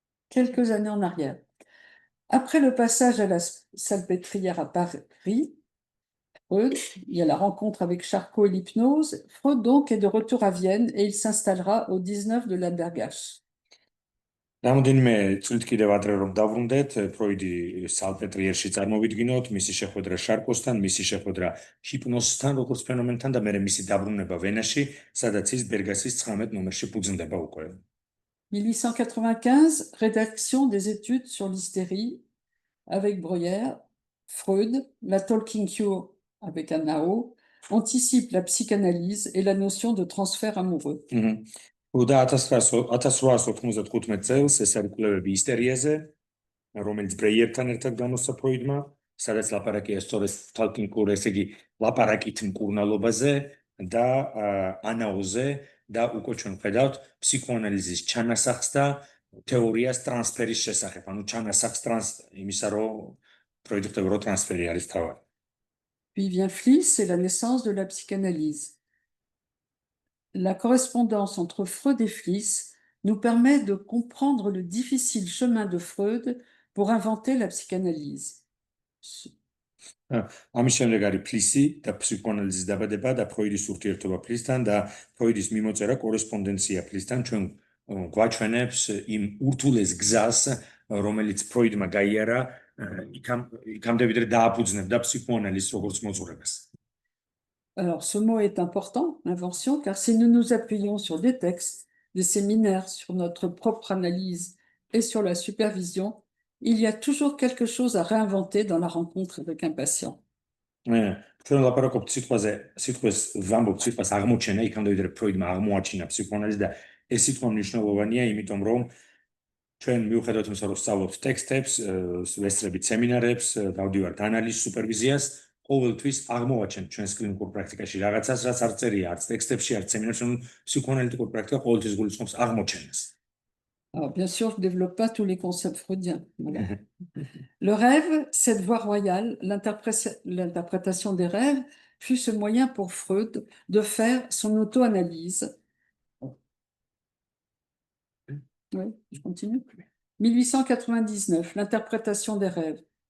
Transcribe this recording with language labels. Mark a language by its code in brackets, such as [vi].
[fr] Quelques années en arrière. Après le passage à la salpêtrière à Paris, Freud, il y a la rencontre avec Charcot et l'hypnose. Freud, donc, est de retour à Vienne et il s'installera au 19 de Lambergach. [ka] რამოდენიმე წლით კიდევ ადრე რომ დავბრუნდეთ, ფროიდი სალპეტრიერში წარმოვიდგინოთ, მისი შეხვედრა შარკოსთან, მისი შეხვედრა ჰიპნოზთან, როგორც ფენომენთან და მერე მისი დაბრუნება ვენაში, სადაც ის ბერგასის 19 ნომერში ფუძნდება უკვე. [fr] 1895, rédaction des études sur l'hystérie avec Breuer, Freud, la talking cure avec Anao, anticipe la psychanalyse et la notion de transfert amoureux. [ka] და 1895 წელს ეს არის კვლევები ისტორიაზე, რომელიც ბრეიერთან ერთად გამოსცა ფროიდმა, სადაც ლაპარაკია სწორედ talking cure, ესე იგი ლაპარაკით მკურნალობაზე და ანაოზე და უკვე ჩვენ ვხედავთ ფსიქოანალიზის ჩანასახს და თეორიას ტრანსფერის შესახებ, ანუ ჩანასახს იმისა, რომ ფროიდი ხვდება, რომ ტრანსფერი არის თავი. [fr] Puis vient Fliss et la naissance de la psychanalyse. La correspondance entre Freud et Fliss nous permet de comprendre le difficile chemin de Freud pour inventer la psychanalyse. [ka] ამის შემდეგ არის ფლისი და ფსიქოანალიზის დაბადება და ფროიდის ურთიერთობა ფლისთან და ფროიდის მიმოწერა კორესპონდენცია ფლისთან ჩვენ გვაჩვენებს იმ ურთულეს გზას, რომელიც ფროიდმა გაიარა იქამდე ვიდრე დააფუძნებდა ფსიქოანალიზს როგორც მოძღვრებას. [fr] Alors, ce mot est important, invention, car si nous nous appuyons sur des textes, des séminaires, sur notre propre analyse et sur la supervision, il y a toujours quelque chose à réinventer dans la rencontre avec un patient. [ka] ჩვენ ლაპარაკობთ სიტყვას ვამბობთ სიტყვას აღმოჩენა, იქამდე ვიდრე ფროიდმა აღმოაჩინა ფსიქოანალიზი და ეს სიტყვა მნიშვნელოვანია, იმიტომ რომ ჩვენ მიუხედავად იმისა, რომ სწავლობთ ტექსტებს, ვესწრებით სემინარებს, დავდივართ ანალიზს, სუპერვიზიას, ყოველთვის აღმოვაჩენთ ჩვენს კლინიკურ პრაქტიკაში რაღაცას, რაც არ წერია არც ტექსტებში, არც სემინარებში, ფსიქოანალიტიკურ პრაქტიკა ყოველთვის გულისხმობს აღმოჩენას. [fr] Alors, bien sûr, je ne développe pas tous les concepts freudiens. Voilà. Le rêve, cette voie royale, l'interprétation des rêves, fut ce moyen pour Freud de faire son auto-analyse. Oui, je continue. 1899, l'interprétation des rêves.